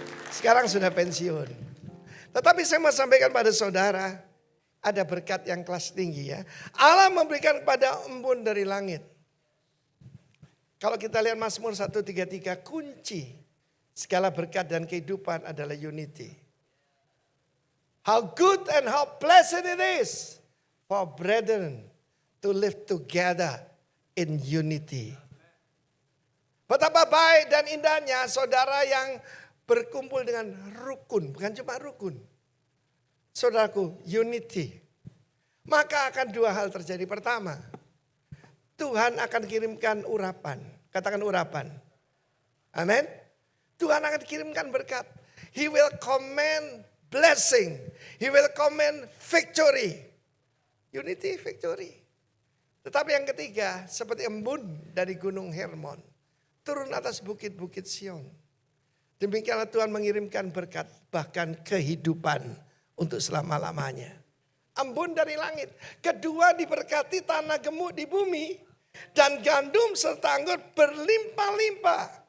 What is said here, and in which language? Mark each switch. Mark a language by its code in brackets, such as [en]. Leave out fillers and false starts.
[id] Sekarang sudah pensiun. Tetapi saya mau sampaikan pada saudara, ada berkat yang kelas tinggi ya. Allah memberikan kepada embun dari langit. Kalau kita lihat Mazmur 133, kunci segala berkat dan kehidupan adalah unity. [en] How good and how blessed it is for brethren to live together in unity. [id] Betapa baik dan indahnya saudara yang berkumpul dengan rukun. Bukan cuma rukun. Saudaraku, unity. Maka akan 2 hal terjadi. Pertama, Tuhan akan kirimkan urapan. Katakan urapan. Amin. Tuhan akan kirimkan berkat. [en] He will command blessing. He will command victory. Unity, victory. [id] Tetapi yang ketiga, seperti embun dari gunung Hermon. Turun atas bukit-bukit Sion. Demikianlah Tuhan mengirimkan berkat, bahkan kehidupan untuk selama-lamanya. Embun dari langit. Kedua, diberkati tanah gemuk di bumi. Dan gandum serta anggur berlimpah-limpah.